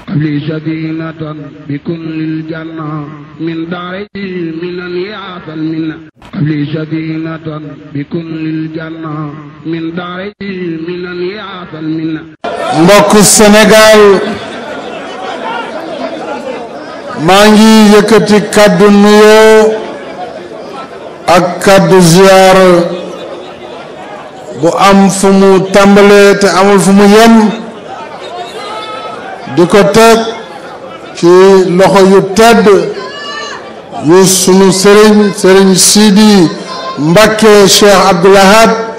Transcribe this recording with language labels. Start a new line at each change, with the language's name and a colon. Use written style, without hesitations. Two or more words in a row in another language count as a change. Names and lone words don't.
Arabic: لي سكينة بكل الجنة من داري من يعطى المنة لي سكينة بكل الجنة من داري من يعطى المنة.
Wolof: mbokku Sénégal maa ngi yëkkati kàddu nuyoo ak kàddu ziyaar bu am fu mu tàmbalee te amul fu mu yem di ko teg ci loxo yu tedd yu sunu sëriñ Sidi Mbacké Cheikh Abdoul Ahad